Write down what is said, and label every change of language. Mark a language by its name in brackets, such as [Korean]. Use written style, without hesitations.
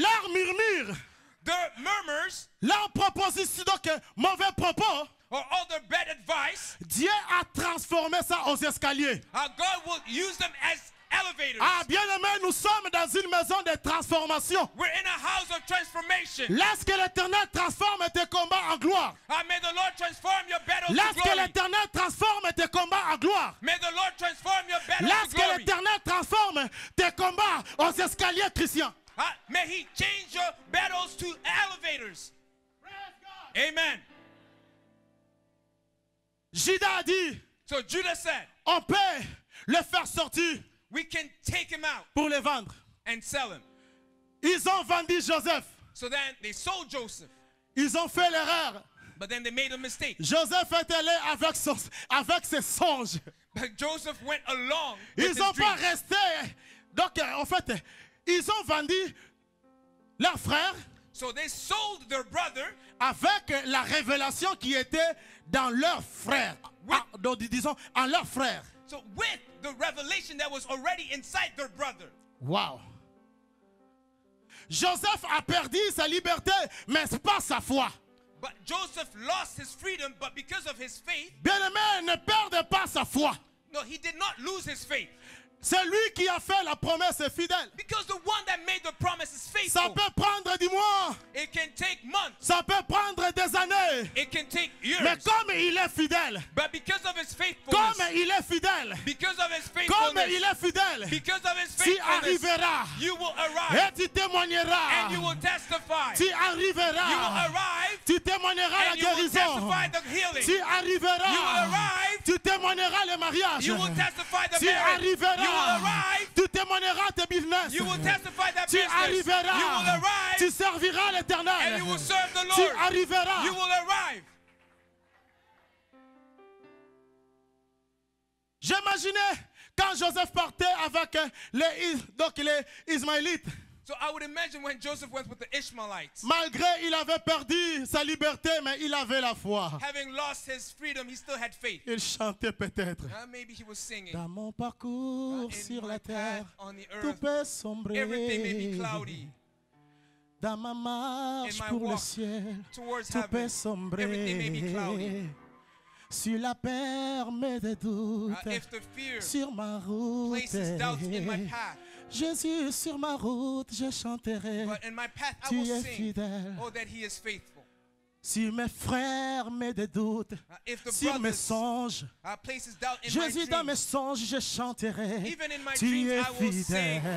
[French] Leurs murmures, [English] Their murmurs [French] leurs propositions, donc mauvais propos, [English] or all their bad advice, [French] Dieu a transformé ça aux escaliers. [English] God will use them as elevators. [French] Ah, bien aimé, nous sommes dans une maison de transformation. [English] We're in a house of transformation. [French] Laisse que l'Éternel transforme tes combats en gloire. [English] May the Lord transform your battles [French] Laisse [English] to [French] que [English] glory. [French] l'Éternel transforme tes combats en gloire. [English] May the Lord transform your battles [French] Laisse [English] to [French] que [English] glory. [French] l'Éternel transforme tes combats aux escaliers chrétiens. [English] May He change your battles to elevators. Amen. [French] Judas a dit, [English] So Judah said, [French] on peut le faire sortir [English] we can take him out [French] pour le vendre. [English] and sell him. [French] Ils ont vendu Joseph. [English] So then they sold Joseph. [French] Ils ont fait l'erreur. [English] But then they made a mistake. [French] Joseph est allé avec ses songes. [English] But Joseph went along with [French] Ils [English] his [French] n'ont pas [English] dreams. [French] resté. Donc, en fait, ils ont vendu leur frère [English] So they sold their brother [French] avec la révélation qui était dans leur frère. Ah, donc, disons, en leur frère. [English] so with the revelation that was already inside their brother. Wow. [French] Joseph a perdu sa liberté, mais pas sa foi. [English] But Joseph lost his freedom, but because of his faith, [French] Bien-aimé, ne perde pas sa foi. [English] no, he did not lose his faith. [French] C'est lui qui a fait la promesse fidèle. [English] Because the one that made the promise is [French] Ça [English] faithful. [French] peut prendre du mois, [English] It can take months. [French] ça peut prendre des années. [English] It can take years. [French] Mais comme il est fidèle, [English] But because of his faithfulness, [French] comme il est fidèle, [English] because of his [French] comme [English] faithfulness, [French] il est fidèle, [English] because of his [French] tu [English] faithfulness, [French] arriveras [English] you will arrive [French] et tu témoigneras. [English] and you will testify. [French] Tu [English] You will [French] arriveras, [English] arrive [French] tu témoigneras la [English] and you will [French] guérison. [English] testify the healing. [French] Tu [English] You will [French] arriveras, [English] arrive. [French] tu témoigneras le mariage. [English] You will testify the [French] Tu [English] marriage. You will [French] arriveras, [English] arrive. [French] tu témoigneras tes business. [English] You will testify that [French] Tu [English] business. You will [French] arriveras, [English] arrive [French] tu serviras [English] and [French] l'Éternel. [English] you will serve the [French] Tu [English] Lord. [French] arriveras. [English] You will arrive. [French] J'imaginais quand Joseph partait avec les Ismaélites. [English] So I would imagine when Joseph went with the Ishmaelites, [French] Malgré il avait perdu sa liberté, mais il avait la foi. [English] having lost his freedom, he still had faith. [French] Il chantait peut-être. [English] Maybe he was singing. [French] Dans mon parcours [English] In [French] sur [English] my [French] la terre, [English] path on the [French] tout [English] earth, [French] peut sombrer. [English] everything may be cloudy. [French] Dans ma marche [English] In my [French] pour le [English] walk [French] ciel, [English] towards [French] tout peut [English] heaven, everything may be cloudy. [French] sombrer. Sur la perme des doutes, [English] If the fear [French] sur ma route, [English] places doubts in my path, [French] Jésus, sur ma route, je chanterai. [English] but in my path I [French] Tu [English] will [French] es [English] sing, [French] fidèle. [English] oh, that he is faithful. [French] Si mes frères me des doutes, [English] If the [French] sur mes [English] brothers [French] songes, [English] places doubt in [French] Jésus, dans [English] my [French] mes [English] dreams, [French] songes, je chanterai. [English] even in my [French] Tu [English] dreams [French] es [English] I will sing [French] fidèle.